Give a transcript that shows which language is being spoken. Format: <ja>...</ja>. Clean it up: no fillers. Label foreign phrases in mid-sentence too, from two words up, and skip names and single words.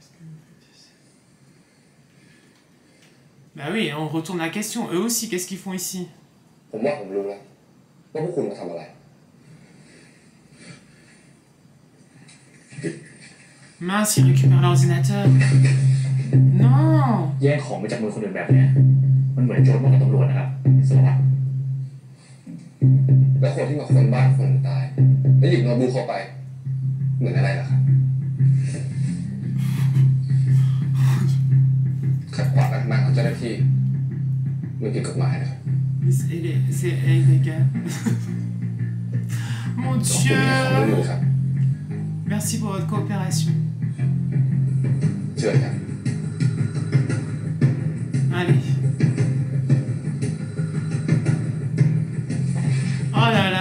<fr>Bah oui, on retourne la question. Eux aussi, qu'est-ce qu'ils font ici? Mince, ils récupèrent l'ordinateur. Non.</fr> <th>แย่งของไปจากมือคนอื่นแบบเนี้ยมันเหมือนโจรมากับตำรวจนะครับสารวัตรแล้วคนที่มาค้นบ้านคนตายแล้วหยิบโน้ตบุ๊กเข้าไปเหมือนอะไรล่ะครับขัดขวางการทำงานของเจ้าหน้าที่มันผิดกฎหมายนะครับ</th> <fr>C'est illégal. Mon Dieu. Merci pour votre coopération. Allez. Oh là là.</fr>